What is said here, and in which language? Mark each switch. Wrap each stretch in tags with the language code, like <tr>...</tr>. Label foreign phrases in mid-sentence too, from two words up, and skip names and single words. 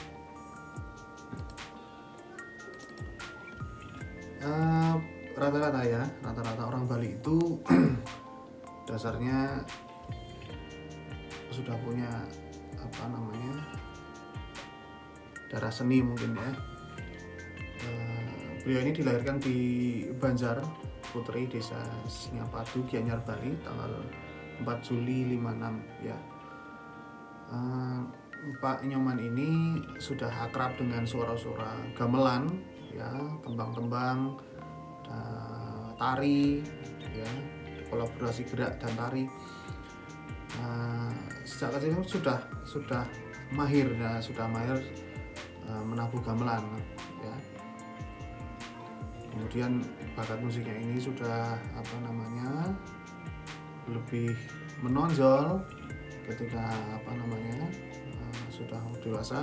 <id>Rata-rata orang Bali itu dasarnya sudah punya apa namanya darah seni mungkin ya. Beliau ini dilahirkan di Banjar Putri, Desa Singapadu, Gianyar, Bali, tanggal 4 Juli 56 ya. Pak Nyoman ini sudah akrab dengan suara-suara gamelan ya, tembang-tembang, tari ya, kolaborasi gerak dan tari. Sejak kecil sudah mahir menabuh gamelan ya. Kemudian bakat musiknya ini sudah lebih menonjol ketika sudah dewasa.</id>